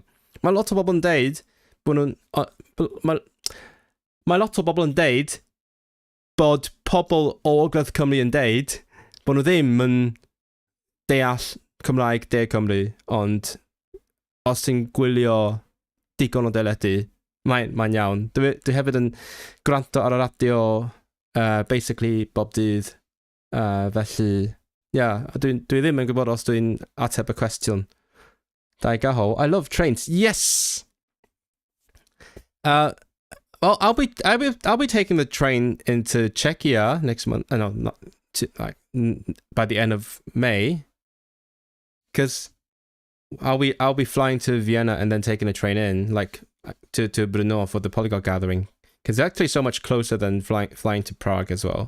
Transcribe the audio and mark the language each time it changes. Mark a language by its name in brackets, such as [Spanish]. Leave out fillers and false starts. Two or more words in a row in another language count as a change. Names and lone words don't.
[Welsh] Mae lot o bobl yn deud bod nhw'n... Mae lot o bobl yn deud bod pobl o Ogledd Cymru yn deud bod nhw ddim yn deall Cymraeg de Cymru, ond os ti'n gwylio digon o deledu, mae'n iawn. Dwi hefyd yn gwrando ar y radio basically bob dydd, felly, dwi ddim yn gwybod os dwi'n ateb y cwestiwn. Da i gahol. [English] I love trains. Yes! Well, I'll be taking the train into Czechia next month. No, not by the end of May, because I'll be flying to Vienna and then taking a train in, like to Brno for the Polyglot Gathering, because it's actually so much closer than flying to Prague as well.